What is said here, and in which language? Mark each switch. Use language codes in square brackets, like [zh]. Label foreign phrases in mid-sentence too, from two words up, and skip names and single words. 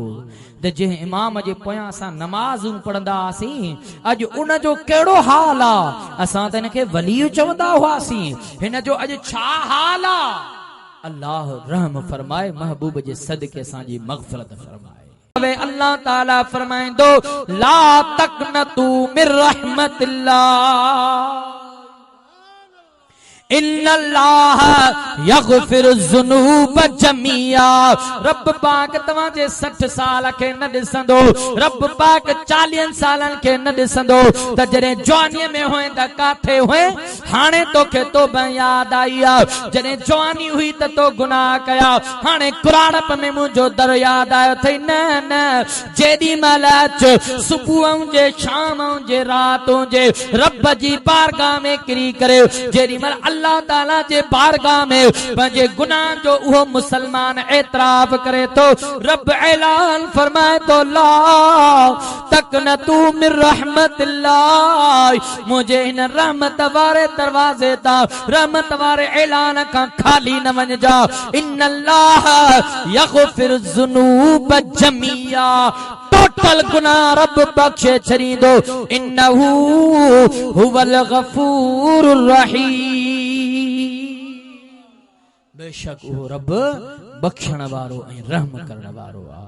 [sd] त जंहिं इमाम जे पोयां असां नमाज़ूं पढ़ंदा हुआसीं अॼु उन जो कहिड़ो हाल आहे, असां त हिनखे वली चवंदा हुआसीं, हिन जो अॼु छा हाल आहे। अल्लाह रहम फरमाए, महबूब जे सदके असांजी मग़फ़िरत फरमाए। अल्लाह ताला फरमाइंदो [ar] لا تقنطوا من رحمة الله إن الله يغفر الذنوب جميعا. [sd] रब पाक तव्हां जे 60 साल खे न ॾिसंदो, रब पाक 40 सालनि खे न ॾिसंदो त जॾहिं जवानीअ में हुए त काथे हुए, हाणे तोखे तौबा याद आई आहे, जॾहिं जवानी हुई त तो गुनाह कया, हाणे कुराड़प में मुंहिंजो दर याद आयो अथई। न न, जेॾी महिल अचु सुबुह जे शाम जे रात जे रब जी बारगाह में किरी करे, जेॾी महिल अल्लाह ताला जे बारगाह में पंहिंजे गुनाह जो उहो मुसलमान एतराफ़ करे थो, रब ऐलान फरमाए तो [ar] لا تقنطوا من رحمة الله, [sd] मुझे हिन रहमत वारे दरवाजे ता रहमत वारे ऐलान खां खाली न वञ जा। [ar] إن الله يغفر الذنوب جميعا, [sd] टोटल गुनाह रब बख्शे छॾींदो। [ar] إنه هو الغفور الرحيم, [sd] बेशक उहो रब बख्शण वारो ऐं रहम करण वारो आहे।